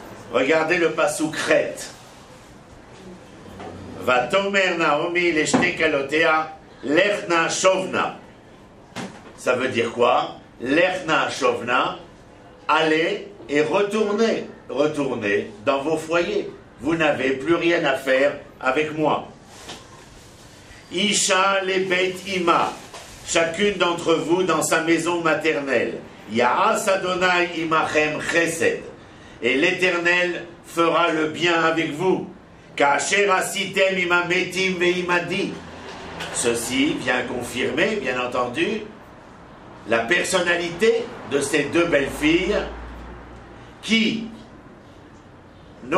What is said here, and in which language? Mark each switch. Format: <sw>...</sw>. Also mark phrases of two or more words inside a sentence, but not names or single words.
<fr>Regardez le passouk Chet.</fr> <he>ותאמר נעמי לשתי כלתיה לכנה שבנה.</he> <fr>Ça veut dire quoi?</fr> <he>לכנה שבנה,</he> <fr>allez et retournez. Retournez dans vos foyers. Vous n'avez plus rien à faire avec moi.</fr> <he>אשה לבית אמה.</he> <fr>Chacune d'entre vous dans sa maison maternelle.</fr> <he>יעש יהוה עמכם חסד.</he> <fr>Et l'Éternel fera le bien avec vous.</fr> <he>כאשר עשיתם עם המתים ועמדי.</he> <fr>Ceci vient confirmer, bien entendu, la personnalité de ces deux belles filles qui, non</fr>